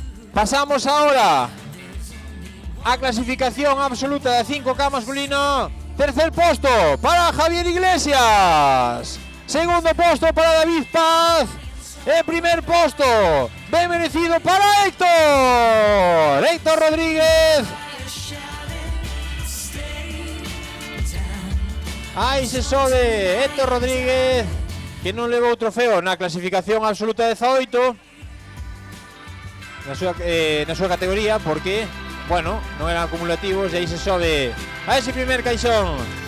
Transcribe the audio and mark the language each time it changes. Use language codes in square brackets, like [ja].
[es] Pasamos ahora a clasificación absoluta de 5K masculino. [gl] Tercer posto para Javier Iglesias. Segundo posto para David Paz. E primer posto, ben merecido para Héctor Rodríguez. Aí se sobe Héctor Rodríguez, que non levou o trofeo na clasificación absoluta 18 na súa categoría, porque, bueno, non eran acumulativos, e aí se sobe a ese primer caixón.